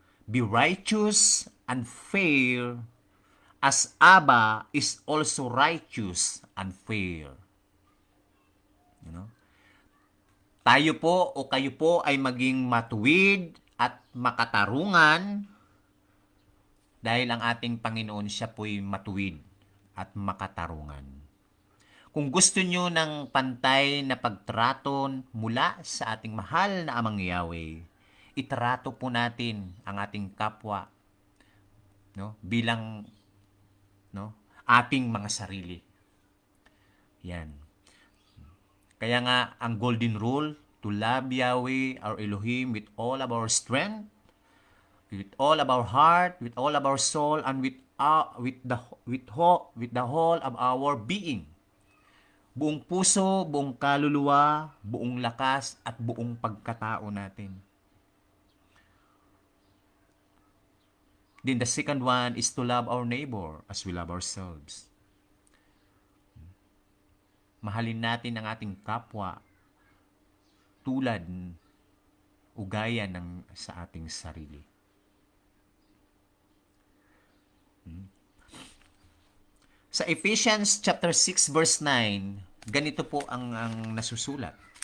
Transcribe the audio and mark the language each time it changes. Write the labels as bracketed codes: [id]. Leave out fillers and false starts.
[en] Be righteous and fair as Abba is also righteous and fair. You know? [tl] Tayo po o kayo po ay maging matuwid at makatarungan dahil ang ating Panginoon siya po'y matuwid at makatarungan. Kung gusto nyo ng pantay na pagtrato mula sa ating mahal na Amang Yahweh, itrato po natin ang ating kapwa, no, bilang, no, ating mga sarili. Yan. Kaya nga, ang golden rule, [en] to love Yahweh, our Elohim, with all of our strength, with all of our heart, with all of our soul, and with the whole of our being. [tl] Buong puso, buong kaluluwa, buong lakas, at buong pagkatao natin. [en] Then the second one is to love our neighbor as we love ourselves. [tl] Mahalin natin ang ating kapwa tulad ugaya ng sa ating sarili. Sa Ephesians chapter 6 verse 9, ganito po ang nasusulat.